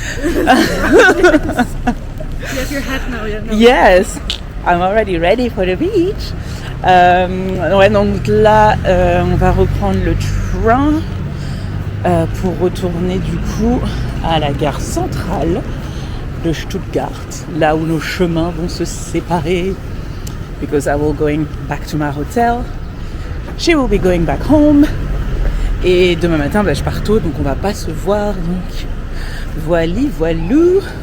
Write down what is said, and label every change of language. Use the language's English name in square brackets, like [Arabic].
[English] You have your hat now, yeah? No. Yes, I'm already ready for the beach. [French] Ouais, donc là, on va reprendre le train pour retourner du coup à la gare centrale de Stuttgart, là où nos chemins vont se séparer. [English] Because I will going back to my hotel. She will be going back home. [French] Et demain matin, je pars tôt, donc on va pas se voir. Donc voilou.